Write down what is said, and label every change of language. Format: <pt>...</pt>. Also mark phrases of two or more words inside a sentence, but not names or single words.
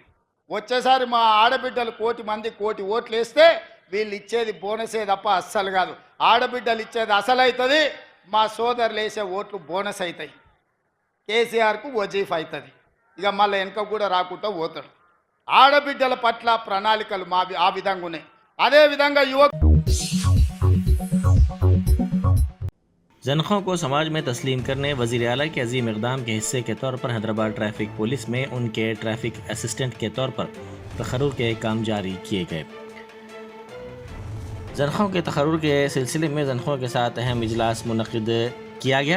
<te>వచ్చేసారి మా ఆడబిడ్డలు 1 కోటి మంది 1 కోటి ఓట్లు వేస్తే వీళ్ళు ఇచ్చేది బోనసే తప్ప అస్సలు కాదు. ఆడబిడ్డలు ఇచ్చేది అసలు అవుతుంది, మా సోదరులు వేసే ఓట్లు బోనస్ అవుతాయి. కేసీఆర్కు వజీఫ్ అవుతుంది, ఇక మళ్ళీ వెనక కూడా రాకుండా పోతాడు. ఆడబిడ్డల పట్ల ప్రణాళికలు మా ఆ విధంగా ఉన్నాయి. అదేవిధంగా</te> <ur>زنخوں کو سماج میں تسلیم کرنے وزیر اعلیٰ کے عظیم اقدام کے حصے کے طور پر حیدرآباد ٹریفک پولیس میں ان کے ٹریفک اسسٹنٹ کے طور پر تقرر کے کام جاری کیے گئے۔ زنخوں کے تقرر کے سلسلے میں زنخوں کے ساتھ اہم اجلاس منعقد کیا گیا۔</ur>